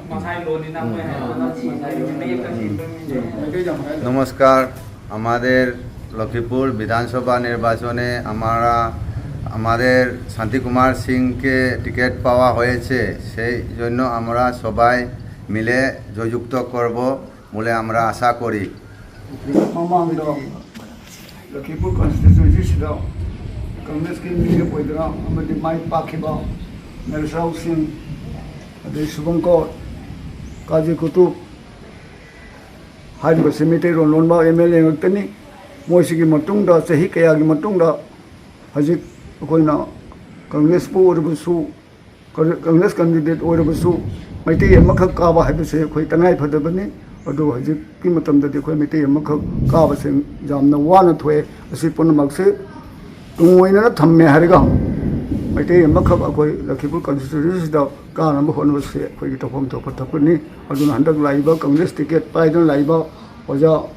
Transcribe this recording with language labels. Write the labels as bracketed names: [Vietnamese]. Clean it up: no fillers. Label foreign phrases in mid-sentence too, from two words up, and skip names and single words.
[Bangla] নমস্কার, আমাদের লক্ষ্মীপুর বিধানসভা নির্বাচনে আমাদের শান্তিকুমার সিংকে টিকিট পাওয়া হয়েছে, সেই জন্য আমরা সবাই মিলে জয়যুক্ত করব বলে আমরা আশা করি। [Manipuri] লক্ষ্মীপুর কনস্টিটুয়েন্সিসꯤꯗ কংগ্রেসꯀꯤ ꯃꯤꯒ ꯑꯣꯏꯗꯨꯅ ꯑꯃꯗꯤ ꯃꯥꯏ ꯄꯥꯛꯈꯤꯕ ꯅꯔꯁꯥꯎ ꯁꯤꯡ ꯑꯗꯩ ꯁꯨꯕꯪꯀꯣꯔ ꯀꯥꯖꯤ ꯀꯨꯇꯨꯕ ꯍꯥꯏꯔꯤꯕꯁꯤ ꯃꯩꯇꯩꯔꯣꯟ ꯂꯣꯟꯕ MLA ꯉꯥꯛꯇꯅꯤ꯫ ꯃꯣꯏꯁꯤꯒꯤ ꯃꯇꯨꯡꯗ ꯆꯍꯤ ꯀꯌꯥꯒꯤ ꯃꯇꯨꯡꯗ ꯍꯧꯖꯤꯛ ꯑꯩꯈꯣꯏꯅ ꯀꯪꯒ꯭ꯔꯦꯁꯄꯨ ꯑꯣꯏꯔꯕꯁꯨ ꯀꯪꯒ꯭ꯔꯦꯁ ꯀꯦꯟꯗꯤꯗꯦꯠ ꯑꯣꯏꯔꯕꯁꯨ ꯃꯩꯇꯩ ꯑꯃꯈꯛ ꯀꯥꯕ ꯍꯥꯏꯕꯁꯦ ꯑꯩꯈꯣꯏ ꯇꯉꯥꯏ ꯐꯗꯕꯅꯤ ꯑꯗꯨ ꯍꯧꯖꯤꯛꯀꯤ ꯃꯇꯝꯗꯗꯤ ꯑꯩꯈꯣꯏ ꯃꯩꯇꯩ ꯑꯃꯈꯛ ꯀꯥꯕꯁꯦ ꯌꯥꯝꯅ ꯋꯥꯅ ꯊꯣꯛꯑꯦ ꯑꯁꯤ ꯄꯨꯝꯅꯃꯛꯁꯦ ꯇꯨꯡ ꯑꯣꯏꯅ ꯊꯝꯃꯦ ꯍꯥꯏꯔꯒ ꯃꯩꯇꯩ ꯑꯃꯈꯛ ꯑꯩꯈꯣꯏ ꯂꯈꯤꯄꯨꯔ ꯀꯟꯁꯇꯤꯇ꯭ꯌꯨꯟꯁꯤꯗ ꯀꯥꯅꯕ ꯍꯣꯠꯅꯕꯁꯦ ꯑꯩꯈꯣꯏꯒꯤ ꯇꯧꯐꯝ ꯊꯣꯛꯄ ꯊꯕꯛꯅꯤ ꯑꯗꯨꯅ ꯍꯟꯗꯛ ꯂꯥꯛꯏꯕ ꯀꯪꯒ꯭ꯔꯦꯁ ꯇꯤꯀꯦꯠ ꯄꯥꯏꯗꯨꯅ ꯂꯥꯛꯏꯕ ꯑꯣꯖꯥ